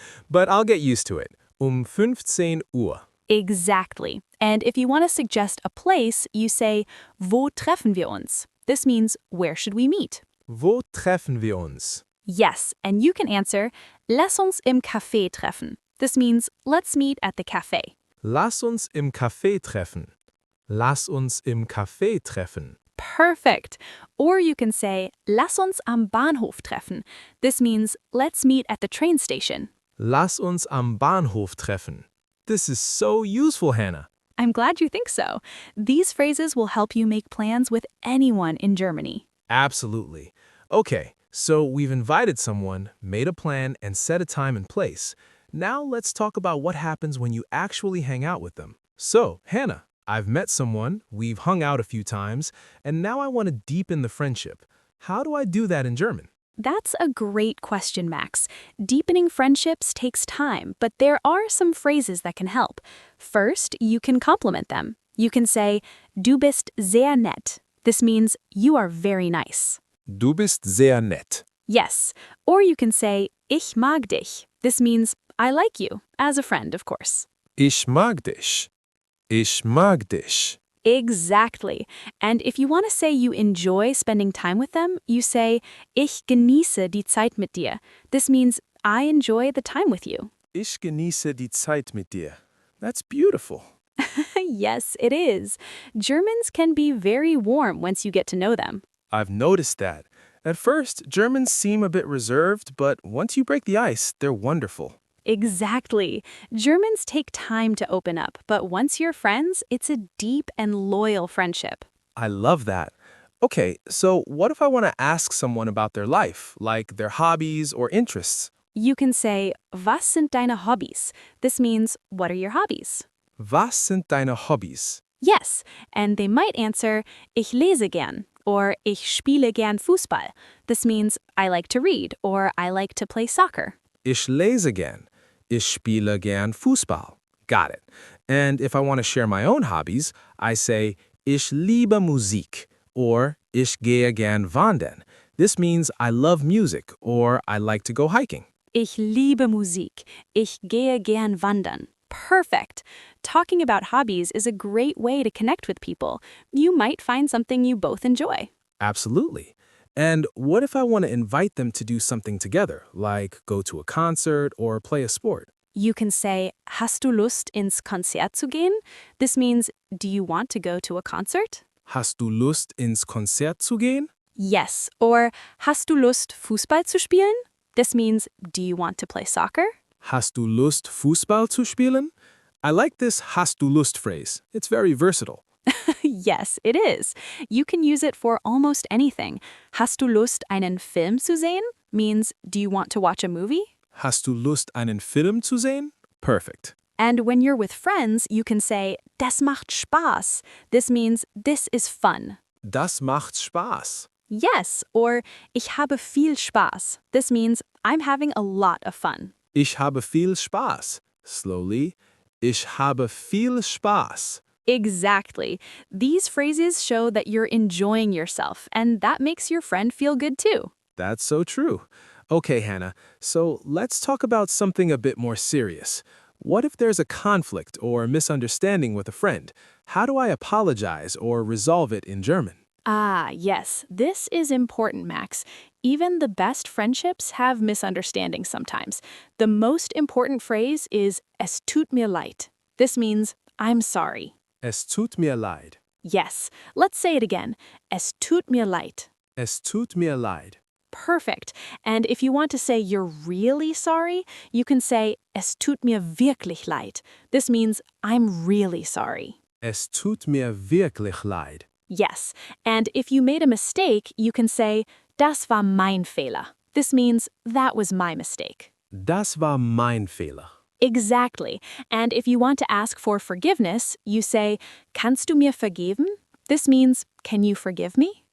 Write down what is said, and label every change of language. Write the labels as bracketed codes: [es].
[en] But I'll get used to it. [de] 15 Uhr. [en] Exactly. And if you want to suggest a place, you say, [de] wo treffen wir uns? [en] This means, where should we meet? [de] Wo treffen wir uns? [en] Yes, and you can answer, [de] lass uns im Café treffen. [en] This means, let's meet at the cafe. [de] Lass uns im Café treffen. Lass uns im Café treffen. [en] Perfect. Or you can say, [de] lass uns am Bahnhof treffen. [en] This means, let's meet at the train station. [de] Lass uns am Bahnhof treffen. [en] This is so useful, Hannah. I'm glad you think so. These phrases will help you make plans with anyone in Germany. Absolutely. Okay, so we've invited someone, made a plan, and set a time and place. Now let's talk about what happens when you actually hang out with them. So, Hannah, I've met someone, we've hung out a few times, and now I want to deepen the friendship. How do I do that in German? That's a great question, Max. Deepening friendships takes time, but there are some phrases that can help. First, you can compliment them. You can say, [de] du bist sehr nett. [en] This means you are very nice. [de] Du bist sehr nett. [en] Yes. Or you can say, [de] ich mag dich. [en] This means I like you, as a friend, of course. [de] Ich mag dich. Ich mag dich. [en] Exactly. And if you want to say you enjoy spending time with them, you say, [de] ich genieße die Zeit mit dir. [en] This means I enjoy the time with you. [de] Ich genieße die Zeit mit dir. [en] That's beautiful. Yes, it is. Germans can be very warm once you get to know them. I've noticed that. At first, Germans seem a bit reserved, but once you break the ice, they're wonderful. Exactly. Germans take time to open up, but once you're friends, it's a deep and loyal friendship. I love that. Okay, so what if I want to ask someone about their life, like their hobbies or interests? You can say, [de] was sind deine Hobbys? [en] This means, what are your hobbies? [de] Was sind deine Hobbys? [en] Yes, and they might answer, [de] ich lese gern, [en] or [de] ich spiele gern Fußball. [en] This means, I like to read, or I like to play soccer. [de] Ich lese gern. Ich spiele gern Fußball. [en] Got it. And if I want to share my own hobbies, I say, [de] ich liebe Musik, [en] or [de] ich gehe gern wandern. [en] This means I love music, or I like to go hiking. [de] Ich liebe Musik. Ich gehe gern wandern. [en] Perfect. Talking about hobbies is a great way to connect with people. You might find something you both enjoy. Absolutely. And what if I want to invite them to do something together, like go to a concert or play a sport? You can say, [de] hast du Lust ins Konzert zu gehen? [en] This means, do you want to go to a concert? [de] Hast du Lust, ins Konzert zu gehen? [en] Yes. [de] Or, hast du Lust, Fußball zu spielen? [en] This means, do you want to play soccer? [de] Hast du Lust, Fußball zu spielen? [en] I like this [de] hast du Lust [en] phrase. It's very versatile. Yes, it is. You can use it for almost anything. [de] Hast du Lust, einen Film zu sehen? [en] Means, do you want to watch a movie? [de] Hast du Lust, einen Film zu sehen? [en] Perfect. And when you're with friends, you can say, [de] das macht Spaß. [en] This means, this is fun. [de] Das macht Spaß. [en] Yes, or [de] ich habe viel Spaß. [en] This means, I'm having a lot of fun. [de] Ich habe viel Spaß. [en] Slowly. [de] Ich habe viel Spaß. [en] Exactly. These phrases show that you're enjoying yourself, and that makes your friend feel good too. That's so true. Okay, Hannah, so let's talk about something a bit more serious. What if there's a conflict or misunderstanding with a friend? How do I apologize or resolve it in German? Ah, yes, this is important, Max. Even the best friendships have misunderstandings sometimes. The most important phrase is [de] es tut mir leid. [en] This means, I'm sorry. [de] Es tut mir leid. [en] Yes, let's say it again. [de] Es tut mir leid. Es tut mir leid. [en] Perfect. And if you want to say you're really sorry, you can say [de] es tut mir wirklich leid. [en] This means I'm really sorry. [de] Es tut mir wirklich leid. [en] Yes, and if you made a mistake, you can say [de] das war mein Fehler. [en] This means that was my mistake. [de] Das war mein Fehler. [en] Exactly. And if you want to ask for forgiveness, you say [de] kannst du mir vergeben? [en] This means can you forgive me?